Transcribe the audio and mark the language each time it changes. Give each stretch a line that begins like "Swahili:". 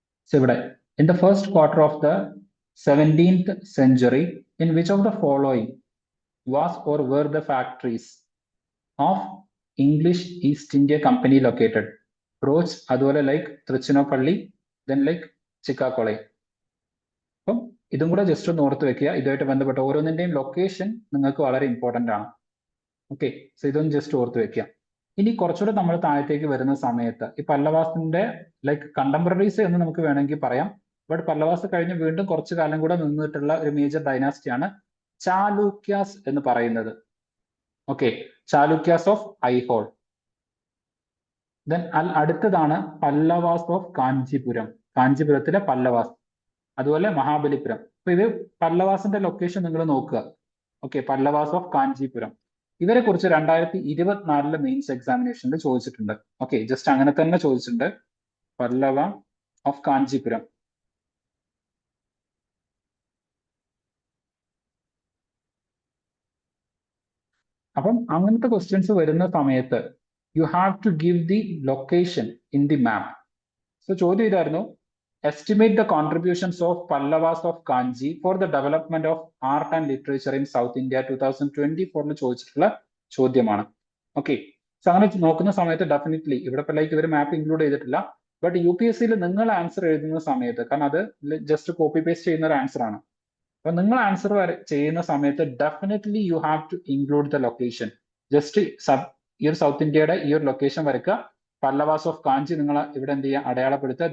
English: So
Malayalam: ഇവിടെ
English: in the first quarter of the 17th century, in which of the following was or were the factories of English East India Company located? Roach,
Malayalam: അതുപോലെ
English: like Tiruchinappalli, then like Chikkakolai.
Malayalam: അപ്പം ഇതും കൂടെ just ഒന്ന് ഓർത്ത് വെക്കുക. ഇതുമായിട്ട് ബന്ധപ്പെട്ട ഓരോന്നിന്റെയും ലൊക്കേഷൻ നിങ്ങൾക്ക് വളരെ ഇമ്പോർട്ടന്റ് ആണ്. ഓക്കെ, സോ ഇതൊന്ന് ജസ്റ്റ് ഓർത്ത് വെക്കുക. ഇനി കുറച്ചുകൂടെ നമ്മൾ താഴത്തേക്ക് വരുന്ന സമയത്ത് ഈ പല്ലവാസിന്റെ ലൈക്ക് കണ്ടംപററീസ് എന്ന് നമുക്ക് വേണമെങ്കിൽ പറയാം. ബട്ട് പല്ലവാസ് കഴിഞ്ഞ് വീണ്ടും കുറച്ചു കാലം കൂടെ നിന്നിട്ടുള്ള ഒരു മേജർ ഡൈനാസ്റ്റിയാണ് ചാലൂക്യാസ് എന്ന് പറയുന്നത്. Okay, Chalukyas of Aihole. Then അടുത്തതാണ് പല്ലവാസ് ഓഫ് കാഞ്ചീപുരം, കാഞ്ചീപുരത്തിലെ പല്ലവാസ്. അതുപോലെ മഹാബലിപുരം. അപ്പൊ ഇത് പല്ലവാസിന്റെ ലൊക്കേഷൻ നിങ്ങൾ നോക്കുക. Okay, Pallavas of Kanchipuram. ഇവരെ കുറിച്ച് 2024 മെയിൻസ് എക്സാമിനേഷനിൽ ചോദിച്ചിട്ടുണ്ട്. ഓക്കെ, ജസ്റ്റ് അങ്ങനെ തന്നെ ചോദിച്ചിട്ടുണ്ട്. പല്ലവ ഓഫ് കാഞ്ചീപുരം. അപ്പം അങ്ങനത്തെ ക്വസ്റ്റ്യൻസ് വരുന്ന സമയത്ത്
English: You have to give the location in the map.
Malayalam: So ചോദ്യം ഇതായിരുന്നു,
English: estimate the contributions of Pallavas of Kanchi for the development of art and literature in South India 2024
Malayalam: ചോദിച്ചിട്ടുള്ള ചോദ്യമാണ്. ഓക്കെ, സോ അങ്ങനെ നോക്കുന്ന സമയത്ത് ഡെഫിനറ്റ്ലി ഇവിടെ ലൈക്ക് ഇവർ മാപ്പ് include ചെയ്തിട്ടില്ല. ബട്ട് UPSC-യിൽ നിങ്ങൾ ആൻസർ എഴുതുന്ന സമയത്ത്, കാരണം അത് ജസ്റ്റ് കോപ്പി പേസ്റ്റ് ചെയ്യുന്ന ഒരു ആൻസർ ആണ്, അപ്പൊ നിങ്ങൾ ആൻസർ ചെയ്യുന്ന സമയത്ത് definitely
English: You have to include the location.
Malayalam: Just ഈ ഒരു സൗത്ത് ഇന്ത്യയുടെ ഈ ഒരു ലൊക്കേഷൻ വരയ്ക്കുക. പല്ലവാസ് ഓഫ് കാഞ്ചി നിങ്ങൾ ഇവിടെ എന്ത് ചെയ്യുക, അടയാളപ്പെടുത്തുക.